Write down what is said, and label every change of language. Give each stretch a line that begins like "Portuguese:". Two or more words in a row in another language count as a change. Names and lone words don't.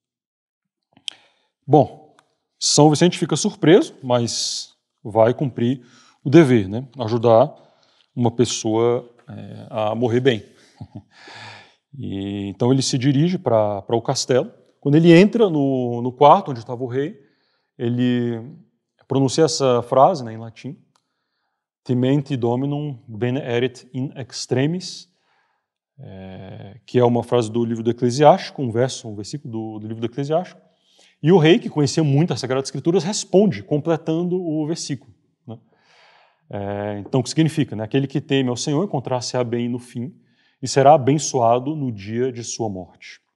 Portuguese: Bom, São Vicente fica surpreso, mas vai cumprir o dever, né? Ajudar uma pessoa a morrer bem. E, então ele se dirige para o castelo. Quando ele entra no quarto onde estava o rei, ele pronuncia essa frase, né, em latim:
Latin: Timenti Dominum bene erit in extremis,
Portuguese: que é uma frase do livro do Eclesiástico, um versículo do livro do Eclesiástico. E o rei, que conhecia muito as Sagradas Escrituras, responde, completando o versículo, né? Então, o que significa? Né? Aquele que teme ao Senhor encontrar-se-á bem no fim e será abençoado no dia de sua morte.